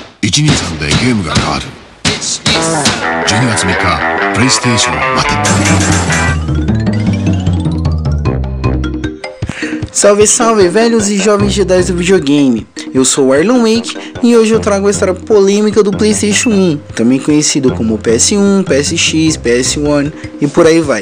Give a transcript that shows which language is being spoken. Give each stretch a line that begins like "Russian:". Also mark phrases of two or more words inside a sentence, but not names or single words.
Japanese: 1 年3でゲームが変わる。12月3日プレイステーションまた。
Portuguese: Salve, salve, velhos e jovens Jedi do videogame. Eu sou o Arlon Wake e hoje eu trago a história polêmica do PlayStation 1, também conhecido como PS1, PSX, PS1 e por aí vai.